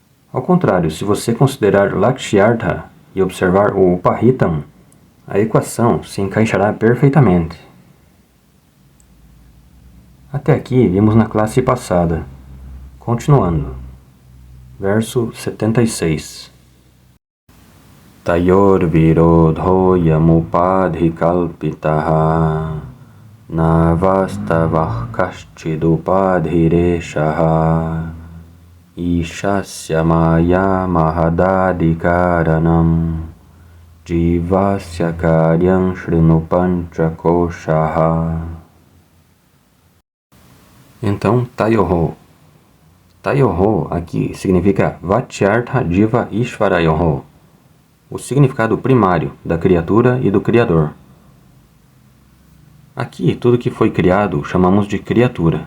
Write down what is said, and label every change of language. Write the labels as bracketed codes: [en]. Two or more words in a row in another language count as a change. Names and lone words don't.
[pt] Ao contrário, se você considerar Lakshyartha e observar o Upahritam, a equação se encaixará perfeitamente. Até aqui vimos na classe passada. Continuando. Verso 76. [sa] तयोर् विरोधोऽयमुपाधि कल्पितः नवास्तवः कश्चिदुपाधिरेषः ईशस्य माया महदादिकारणम् जीवस्य कार्यम् शृणुपञ्चकोशः. [pt] Então, Tayoho. [sa] Tayoho [pt] aqui significa [sa] वाच्यार्थ जीव ईश्वरयोः, [pt] o significado primário da criatura e do Criador. Aqui, tudo que foi criado chamamos de criatura.